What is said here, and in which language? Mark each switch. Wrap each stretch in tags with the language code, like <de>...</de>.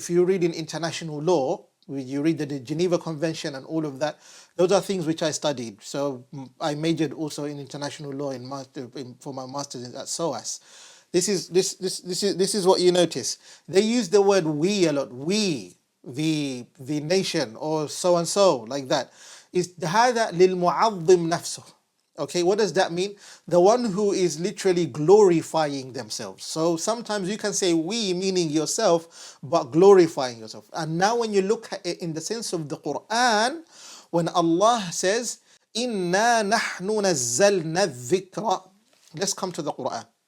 <en>If you read in international law, you read the Geneva Convention and all of that, those are things which I studied. So I majored also in international law for my master's at SOAS. This is what you notice. They use the word we a lot. We, the nation, or so and so, like that.</en> <ar>Is هذا للمعظم نفسه.</ar> <en>Okay, what does that mean? The one who is literally glorifying themselves. So sometimes you can say we, meaning yourself, but glorifying yourself. And now when you look at it in the sense of the Quran, when Allah says,</en> <ar>إِنَّا نَحْنُ نَزَّلْنَا الذِّكْرَ.</ar> <en>Let's come to the Quran.</en>